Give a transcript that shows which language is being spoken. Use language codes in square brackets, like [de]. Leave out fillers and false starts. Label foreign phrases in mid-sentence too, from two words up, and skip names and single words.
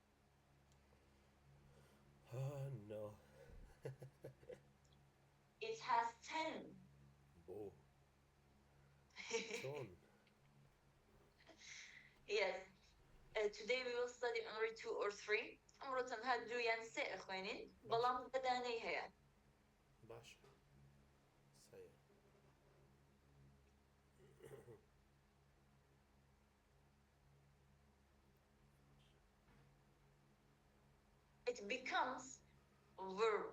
[en] Oh no. It has 10. Oh. Tone. Yes. Today we will study only 2 or 3. [ckb] أمرو تنها دويان سي أخوانين بلام بداني هي. [en] Bash. Say. It becomes a verb.